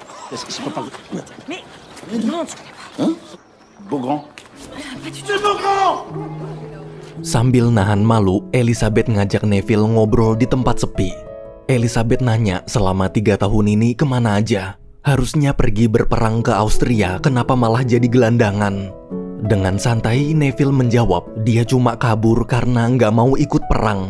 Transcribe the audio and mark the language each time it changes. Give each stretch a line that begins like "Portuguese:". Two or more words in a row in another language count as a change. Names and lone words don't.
French: C'est pas pareil. Mais non, Hein? Beaugrand. C'est Beaugrand!
Indonesian: Sambil nahan malu, Elizabeth ngajak Neville ngobrol di tempat sepi. Elizabeth nanya selama 3 tahun ini kemana aja. Harusnya pergi berperang ke Austria, kenapa malah jadi gelandangan? Dengan santai, Neville menjawab dia cuma kabur karena nggak mau ikut perang.